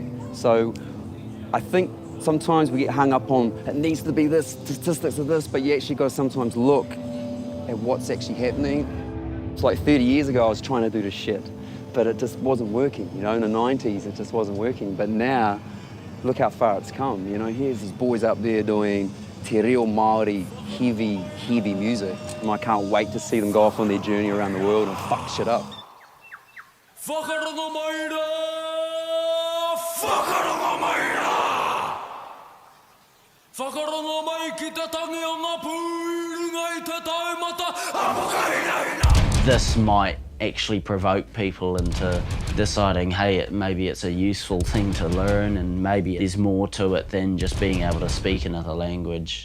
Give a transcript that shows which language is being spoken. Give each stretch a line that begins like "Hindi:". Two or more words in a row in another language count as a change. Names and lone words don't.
English: So I think sometimes we get hung up on, it needs to be this, statistics of this, but you actually got to sometimes look at what's actually happening. It's like 30 years ago I was trying to do this shit, but it just wasn't working, you know, in the 90s it just wasn't working. But now, look how far it's come, you know, here's these boys up there doing
Māori: te reo Māori
English: heavy music. And I can't wait to see them go off on their journey around the world and fuck shit up. This might actually provoke people into deciding, hey, maybe it's a useful thing to learn and maybe there's more to it than just being able to speak another language.